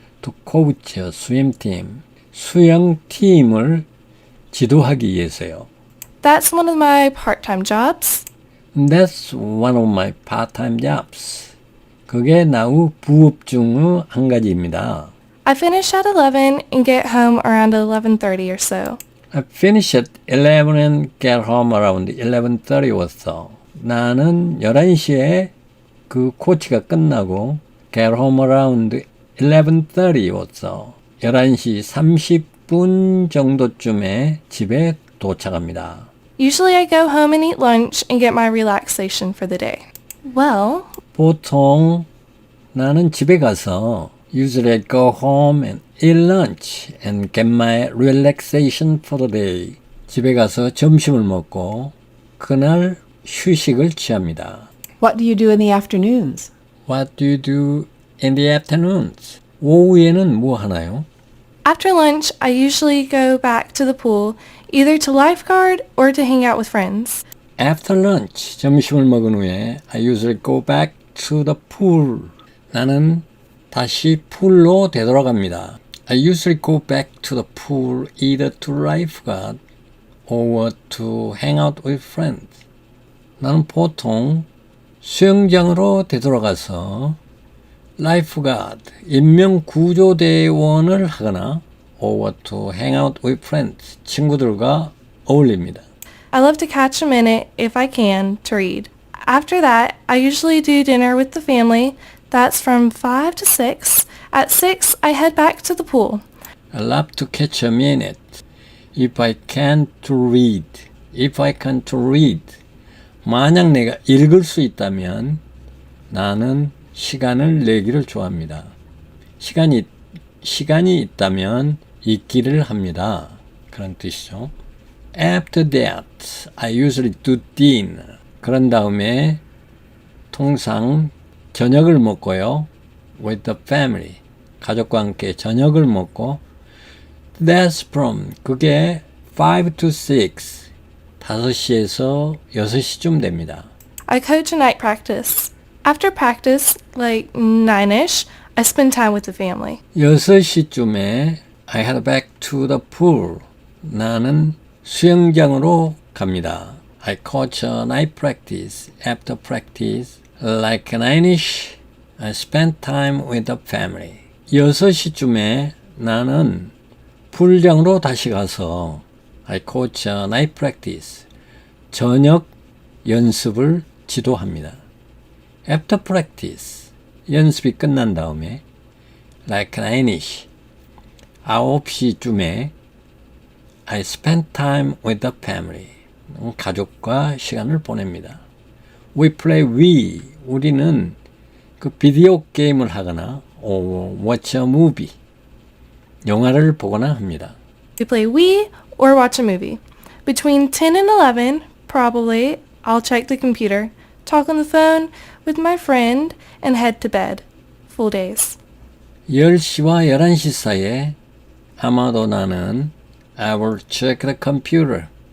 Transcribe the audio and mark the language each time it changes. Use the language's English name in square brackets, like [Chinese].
[English] To coach a swim team, [Korean] 수영팀을 지도하기 위해서요. [English] That's one of my part-time jobs. That's one of my part-time jobs. [Korean] 그게 나의 부업 중의 한 가지입니다. [English] I finish at 11 and get home around 11:30 or so. I finish at 11 and get home around 11:30 or so. [Korean] 나는 11시에 그 코치가 끝나고 [English] get home around 11:30 or so. [Korean] 11시 30분 정도쯤에 집에 도착합니다. [English] Usually I go home and eat lunch and get my relaxation for the day. Well, [Korean] 보통 나는 집에 가서 [English] usually I go home and eat lunch and get my relaxation for the day. [Korean] 집에 가서 점심을 먹고 그날 휴식을 취합니다. [English] What do you do in the afternoons? What do you do in the afternoons? [Korean] 오후에는 뭐 하나요? [English] After lunch, I usually go back to the pool, either to lifeguard or to hang out with friends. After lunch, [Korean] 점심을 먹은 후에 [English] I usually go back to the pool. [Korean] 나는 다시 풀로 되돌아갑니다. [English] I usually go back to the pool either to lifeguard or to hang out with friends. [Korean] 나는 보통 수영장으로 되돌아가서 lifeguard, 인명구조대원을 하거나 [English] or to hang out with friends, [Korean] 친구들과 어울립니다. [English] I love to catch a minute, if I can, to read. After that, I usually do dinner with the family. That's from 5 to 6. At 6, I head back to the pool. I love to catch a minute. If I can to read. If I can to read. [Korean] 만약 내가 읽을 수 있다면 나는 시간을 내기를 좋아합니다. 시간이 있다면 읽기를 합니다. 그런 뜻이죠. [English] After that, I usually do dinner. [Korean] 그런 다음에 통상 저녁을 먹고요. [English] With the family. [Korean] 가족과 함께 저녁을 먹고 [English] That's from. [Korean] 그게 5 to 6. 5시에서 6시쯤 됩니다. [English] I coach a night practice. After practice, like 9ish, I spend time with the family. [Korean] 6시쯤에 [English] I head back to the pool. [Korean] 나는 수영장으로 갑니다. [English] I coach a night practice. After practice, like 9ish, I spend time with the family. [Korean] 6시쯤에 나는 풀장으로 다시 가서 [English] I coach a night practice. [Korean] 저녁 연습을 지도합니다. [English] After practice, [Korean] 연습이 끝난 다음에 [English] like 9ish, [Korean] 9시쯤에 [English] I spend time with the family. [Korean] 가족과 시간을 보냅니다. [English] We play Wii. [Korean] 우리는 그 비디오 게임을 하거나 [English] or watch a movie. [Korean] 영화를 보거나 합니다. [English] We play Wii or watch a movie. Between 10 and 11, probably, I'll check the computer, talk on the phone with my friend, and head to bed. Full days. [Korean] 10시와 11시 사이에 아마도 나는 [English] I will check the computer.